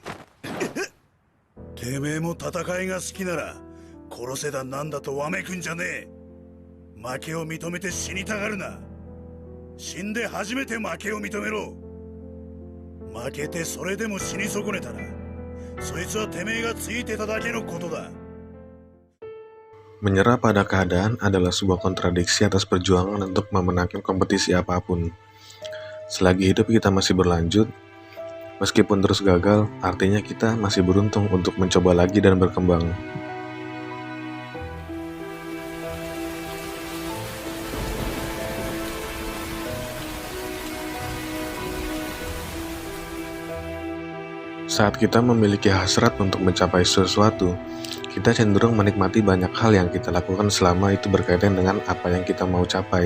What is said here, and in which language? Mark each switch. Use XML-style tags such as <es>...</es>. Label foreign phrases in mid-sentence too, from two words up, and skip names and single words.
<ja>てめえも戦いが好きなら殺せだなんだとわめくんじゃねえ。負けを認めて死にたがるな。死んで初めて負けを認めろ。負けてそれでも死に損ねたらそいつはてめえがついてただけのことだ。</ja> <id>Menyerah pada keadaan adalah sebuah kontradiksi atas perjuangan untuk memenangkan kompetisi apapun. Selagi hidup kita masih berlanjut, meskipun terus gagal, artinya kita masih beruntung untuk mencoba lagi dan berkembang. Saat kita memiliki hasrat untuk mencapai sesuatu, kita cenderung menikmati banyak hal yang kita lakukan selama itu berkaitan dengan apa yang kita mau capai.</id>